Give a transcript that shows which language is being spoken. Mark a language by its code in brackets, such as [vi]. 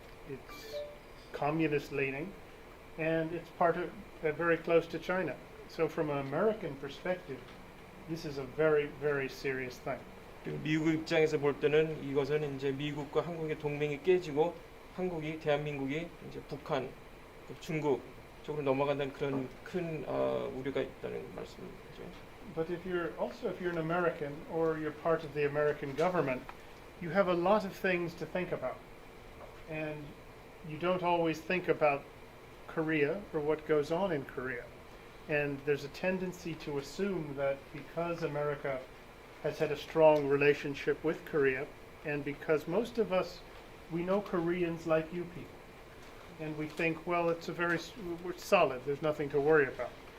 [en] It's communist leaning, and it's very close to China. So from an American perspective, this is a very, very serious thing. [ko] 미국 입장에서 볼 때는 이것은 이제 미국과 한국의 동맹이 깨지고 대한민국이 이제 북한, 중국 쪽으로 넘어간다는 그런 큰 우려가 있다는 말씀이죠. [en] But if you're an American or you're part of the American government, you have a lot of things to think about, and you don't always think about Korea or what goes on in Korea. And there's a tendency to assume that because America has had a strong relationship with Korea, and because most of us, we know Koreans like you people, and we think, well, we're solid, there's nothing to worry about.